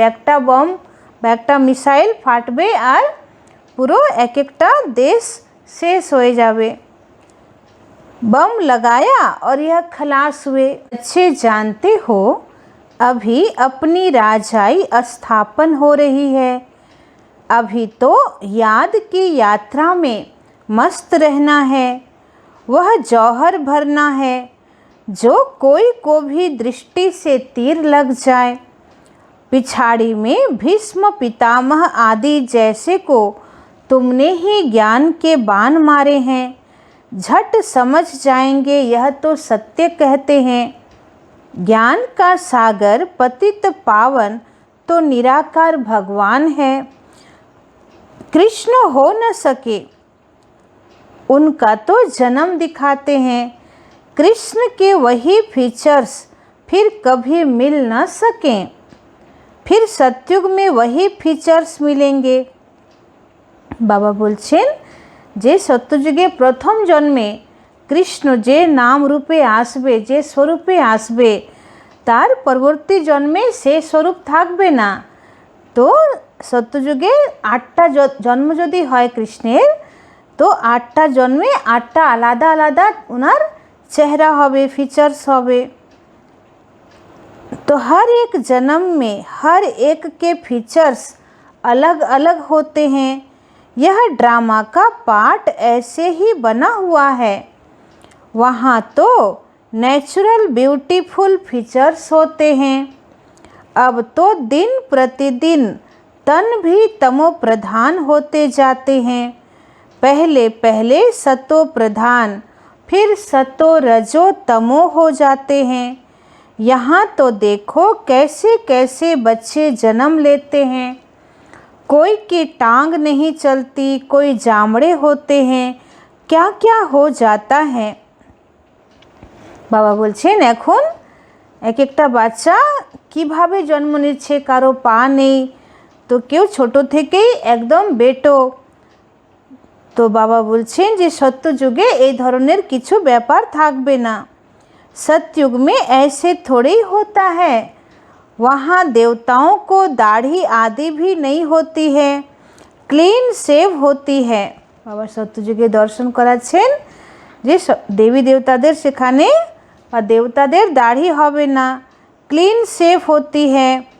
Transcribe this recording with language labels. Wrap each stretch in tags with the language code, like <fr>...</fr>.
<bn>একটা বম বা একটা মিসাইল ফাটবে আর পুরো এক একটা দেশ</bn> <hi>शेष हो जावे। बम लगाया और यह खलास हुए। अच्छे जानते हो अभी अपनी राजाई स्थापन हो रही है, अभी तो याद की यात्रा में मस्त रहना है, वह जौहर भरना है जो कोई को भी दृष्टि से तीर लग जाए। पिछाड़ी में भीष्म पितामह आदि जैसे को तुमने ही ज्ञान के बाण मारे हैं, झट समझ जाएंगे यह तो सत्य कहते हैं। ज्ञान का सागर पतित पावन तो निराकार भगवान है, कृष्ण हो न सके उनका तो जन्म दिखाते हैं। कृष्ण के वही फीचर्स फिर कभी मिल न सकें, फिर सतयुग में वही फीचर्स मिलेंगे।</hi> <bn>বাবা বলছেন যে সত্যযুগে প্রথম জন্মে কৃষ্ণ যে নাম রূপে আসবে, যে স্বরূপে আসবে, তার পরবর্তী জন্মে সে স্বরূপ থাকবে না। তো সত্যযুগে 8টা জন্ম যদি হয় কৃষ্ণের, তো 8টা জন্মে 8টা আলাদা আলাদা ওনার চেহারা হবে, ফিচার্স হবে।</bn> <hi>तो हर एक जन्म में हर एक के फीचर्स अलग अलग होते हैं। यह ड्रामा का पार्ट ऐसे ही बना हुआ है। वहाँ तो नेचुरल ब्यूटीफुल फीचर्स होते हैं। अब तो दिन प्रतिदिन तन भी तमो प्रधान होते जाते हैं। पहले पहले सतो प्रधान, फिर सतो रजो तमो हो जाते हैं। यहाँ तो देखो कैसे कैसे बच्चे जन्म लेते हैं, कोई की टांग नहीं चलती, कोई जामड़े होते हैं, क्या क्या हो जाता है।</hi> <bn>বাবা বলছেন এখন এক একটা বাচ্চা কিভাবে জন্ম নিচ্ছে, কারো পা নেই, তো কেউ ছোট থেকেই একদম বেটো। তো বাবা বলছেন যে সত্যযুগে এই ধরনের কিছু ব্যাপার থাকবে না।</bn> <hi>सतयुग में ऐसे थोड़े ही होता है, वहाँ देवताओं को दाढ़ी आदि भी नहीं होती है, क्लीन सेव होती है।</hi> <bn>बाबा सत्ययुगे दर्शन कराচ্ছেন যে देवी देवताদের সেখানে বা দেবতাদের দাড়ি হবে না,</bn> <hi>क्लीन सेव होती है।</hi>